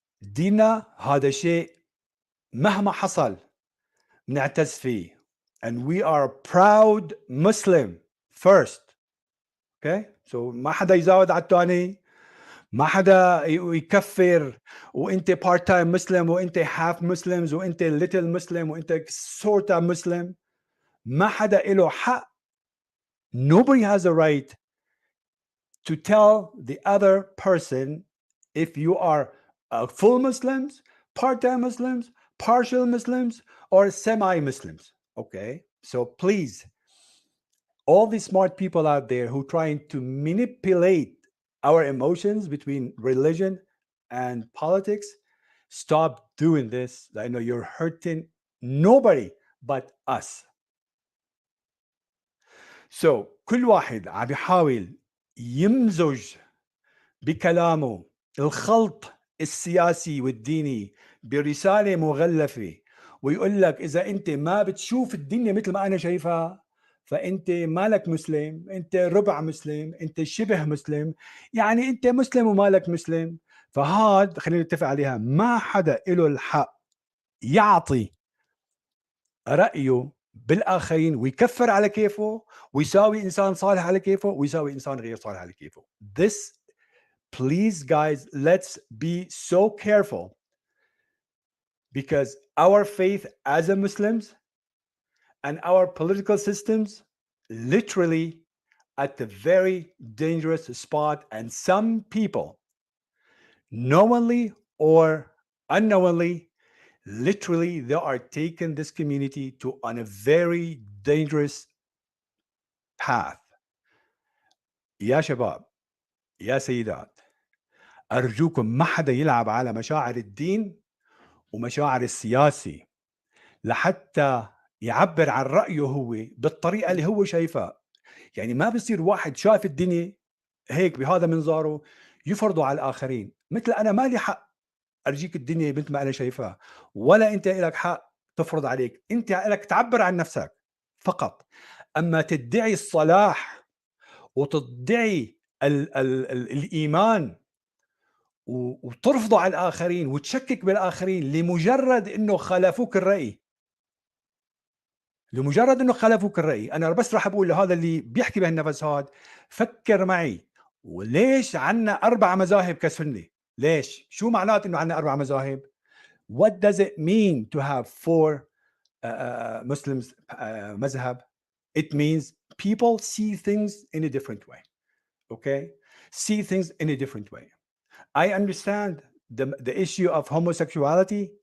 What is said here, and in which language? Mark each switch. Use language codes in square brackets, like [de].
[ar] ديننا هذا شيء مهما حصل نعتز فيه. [en] And we are proud Muslim first. Okay, so [ar] ما حدا يزاود على الثاني، ما حدا يكفر وانت [en] part time Muslim [ar] وانت [en] half Muslims [ar] وانت [en] little Muslim [ar] وانت [en] sort of Muslim. [ar] ما حدا له حق. [en] Nobody has a right to tell the other person if you are a full Muslims, part-time Muslims, partial Muslims, or semi-Muslims. Okay, so please, all these smart people out there who trying to manipulate our emotions between religion and politics, stop doing this. I know you're hurting nobody but us. [ar] So كل واحد عم يحاول يمزج بكلامه الخلط السياسي والديني برسالة مغلفة، ويقول لك إذا أنت ما بتشوف الدنيا مثل ما أنا شايفها فأنت مالك مسلم، أنت ربع مسلم، أنت شبه مسلم، يعني أنت مسلم ومالك مسلم. فهاد خلينا نتفق عليها، ما حدا له الحق يعطي رأيه بالآخرين ويكفر على كيفه ويساوي إنسان صالح على كيفه ويساوي إنسان غير صالح على كيفه. [en] This, please guys, let's be so careful, because our faith as a Muslims and our political systems literally at the very dangerous spot, and some people knowingly or unknowingly, literally they are taking this community to on a very dangerous path. [ar] يا شباب، يا سيدات، أرجوكم ما حدا يلعب على مشاعر الدين ومشاعر السياسي لحتى يعبر عن رأيه هو بالطريقة اللي هو شايفها. يعني ما بصير واحد شايف الدنيا هيك بهذا منظاره يفرضه على الآخرين. مثل أنا ما لي حق أرجيك الدنيا مثل ما أنا شايفها، ولا أنت لك حق تفرض عليك. أنت لك تعبر عن نفسك فقط. أما تدعي الصلاح وتدعي الإيمان وترفضه على الآخرين وتشكك بالآخرين لمجرد أنه خالفوك الرأي، لمجرد أنه خالفوك الرأي، أنا بس راح أقول لهذا اللي بيحكي بهالنفس هاد، فكر معي، وليش عنا 4 مذاهب كسنة؟ ليش؟ شو معناته أنه عنا 4 مذاهب؟ [en] What does it mean to have 4 Muslims [ar] مذهب? [en] It means people see things in a different way. Okay? See things in a different way. I understand the issue of homosexuality.